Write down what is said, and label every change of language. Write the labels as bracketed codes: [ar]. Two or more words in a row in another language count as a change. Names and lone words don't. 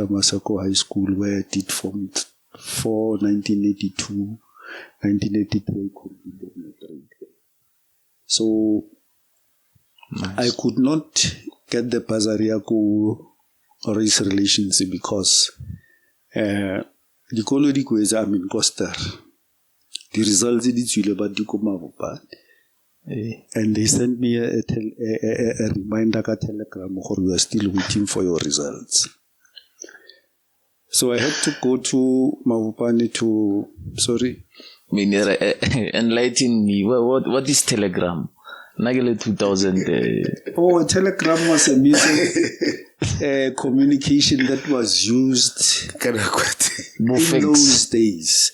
[en] Masako High School, where I did Form 4, 1982, 1983, completed my grade. So I could not get the bursary go race relations because [tn] dikolo di kwetsa Koster. [en] The results [tn] di tswile ba di ko Mabopane. [en] And they sent me a reminder [tn] ka telegram gore [en] we are still waiting for your results. So I had to go to Mabopane to, sorry. Enlighten me. What is Telegram? Nagele 2000. Telegram was a missing communication that was used in those days.